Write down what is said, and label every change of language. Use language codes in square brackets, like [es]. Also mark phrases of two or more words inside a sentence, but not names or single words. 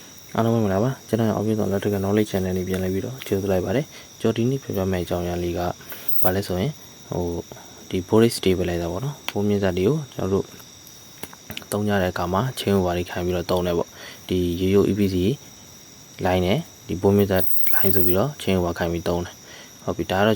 [my] အားလုံးပဲမလားပါကျွန်တော်အောင်ပြတော့ [en] electrical knowledge channel [my] လေးပြန်လဲပြီးတော့ကြိုးလိုက်ပါတယ်ကျွန်တော်ဒီနေ့ပြပြမယ့်အကြောင်းအရာလေးကဘာလဲဆိုရင်ဒီ [en] voltage stabilizer [my] ပေါ့နော်ဘိုးမြင့်စက်တွေကိုကျွန် တော်တို့သုံးကြတဲ့အခါမှာချင်း over တွေခိုင်းပြီးတော့သုံးတယ်ပေါ့ဒီရိုးရိုး EPC line နဲ့ဒီဘိုးမြင့်စက် line ဆိုပြီးတော့ချင်း over ခိုင်းပြီးသုံးတယ်ဟုတ်ပြီဒါကတော့